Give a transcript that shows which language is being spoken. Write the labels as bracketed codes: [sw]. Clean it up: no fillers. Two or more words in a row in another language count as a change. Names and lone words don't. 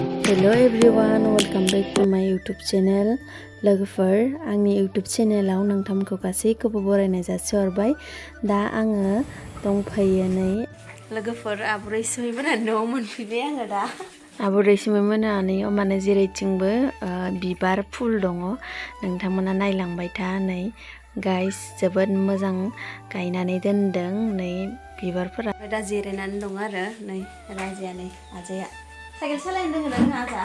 [en] Hello everyone, welcome back to my YouTube channel. [brx] लोगोफोर आंनि YouTube चेनेलाव नोंथांमोनखौ गासैखौबो बरायनाय जासिहरबाय। दा आङो दंफैयो नै लोगोफोर आब' रैसुमै मोना न'आव मोनफैबाय आङो दा। आब' रैसुमै मोनानि माने जेरैथिंबो बिबार फुल दङ नोंथांमोना नायलांबाय था नै गाइस जोबोद मोजां गायनानै दोनदों नै बिबारफोरा दा जिरायनानै दङ आरो नै राजाया नै आजाया साइकेल सालायनो रोङो ना रोङा आजा?